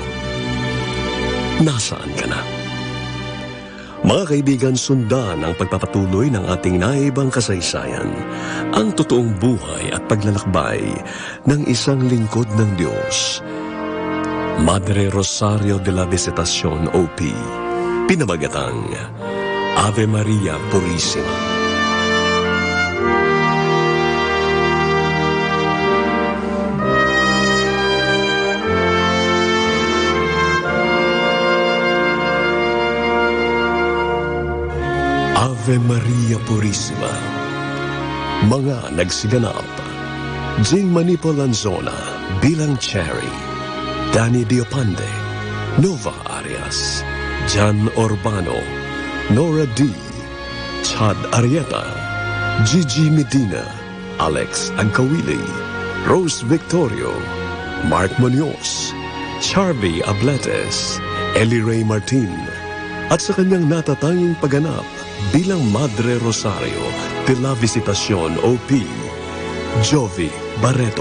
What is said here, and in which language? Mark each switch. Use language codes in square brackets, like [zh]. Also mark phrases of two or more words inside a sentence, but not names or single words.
[tl] Nasaan ka na? Mga kaibigan, sundan ang pagpapatuloy ng ating naibang kasaysayan, ang totoong buhay at paglalakbay ng isang lingkod ng Diyos, Madre Rosario de la Visitación, OP, pinamagatang Ave Maria Purissima. Ave Maria Purissima. Mga nagsiganap: Jing Manipo Lanzona bilang Cherry, Danny Diopande, Nova Arias, Jan Urbano, Nora D, Chad Arieta, Gigi Medina, Alex Angkawili, Rose Victorio, Mark Munoz, Charlie Abletes, Ellie Ray Martin, at sa kanyang natatanging pagganap bilang Madre Rosario de la Visitacion OP, Jovi Barreto.